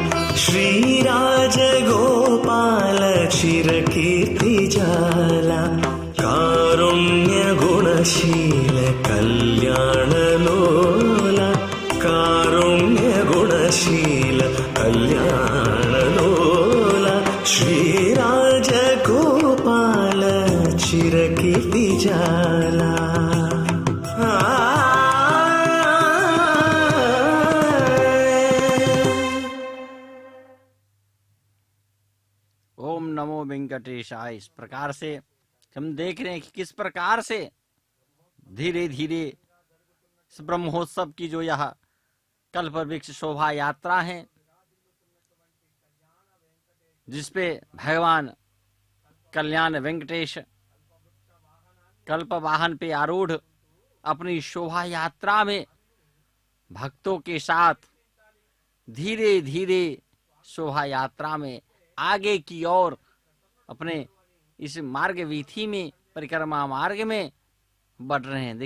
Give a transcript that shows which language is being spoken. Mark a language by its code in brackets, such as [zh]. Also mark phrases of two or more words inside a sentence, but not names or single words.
[sa] శ్రీరాజగోపాల చిరకీర్తిజాల కారుణ్య గుణశీల కళ్యాణలోల కారుణ్య గుణశీల కళ్యాణలోల శ్రీరాజగోపాల చిరకీర్తిజాల ओम नमो वेंकटेशाय। [hi] इस प्रकार से हम देख रहे हैं कि किस प्रकार से धीरे धीरे इस ब्रह्मोत्सव की जो यह कल्प वृक्ष शोभा यात्रा है, जिसपे भगवान कल्याण वेंकटेश कल्प वाहन पे आरूढ़ अपनी शोभा यात्रा में भक्तों के साथ धीरे धीरे शोभा यात्रा में आगे की ओर अपने इस मार्ग वीथी में, परिक्रमा मार्ग में बढ़ रहे हैं।